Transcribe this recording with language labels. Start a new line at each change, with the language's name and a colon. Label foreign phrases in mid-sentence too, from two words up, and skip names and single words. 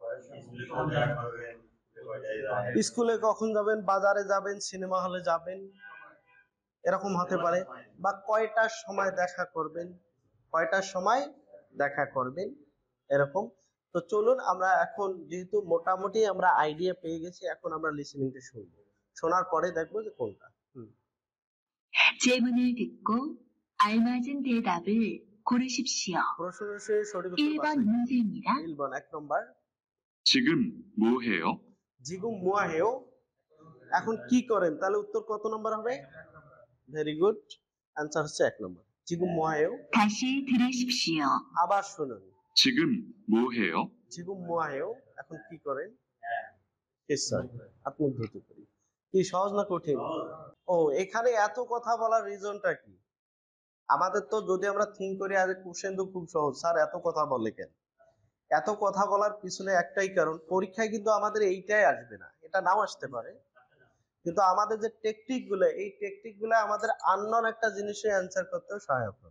Bangla: স্কুলে কখন যাবেন, বাজারে যাবেন, সিনেমা হলে যাবেন, এরকম হতে পারে। বা কয়টার সময় দেখা করবেন, কয়টার সময় দেখা করবেন, এরকম। তো চলুন আমরা এখন যেহেতু মোটামুটি আমরা আইডিয়া পেয়ে গেছি, এখন আমরা লিসেনিংটা শুনবো, শোনার পরে দেখবো যে কোনটা।
Korean: 질문을 듣고 알맞은 대답을 고르십시오.
Bangla: প্রশ্নের সঠিক উত্তর
Korean: 1번
Bangla: বাছাই করুন।
Korean: 문제입니다.
Bangla: 1번 1 নম্বর,
Korean: 지금 뭐 해요? 지금 뭐 해요,
Bangla: এখন কি করেন? তাহলে উত্তর কত নম্বর হবে?
English: very good,
Bangla: অ্যানসার হচ্ছে 1 নম্বর,
Korean: 지금 뭐 해요. 다시 들으십시오.
Bangla: আবার শুনুন,
Korean: 지금 뭐 해요? 지금 뭐 해요,
Bangla: এখন কি করেন? স্যার আত্মুদ্ধৃত করি। কি সহজ না কঠিন? ও এখানে এত কথা বলার রিজনটা কি? আমাদের তো যদি আমরা থিঙ্ক করি আজ কোশ্চেন তো খুব সহজ, স্যার এত কথা বলে কেন? এত কথা বলার পিছনে একটাই কারণ, পরীক্ষায় কিন্তু আমাদের এইটাই আসবে না, এটা নাও আসতে পারে, কিন্তু আমাদের যে টেকনিক গুলো, এই টেকনিক গুলো আমাদের আননোন একটা জিনিসে অ্যান্সার করতেও সহায়ক হবে।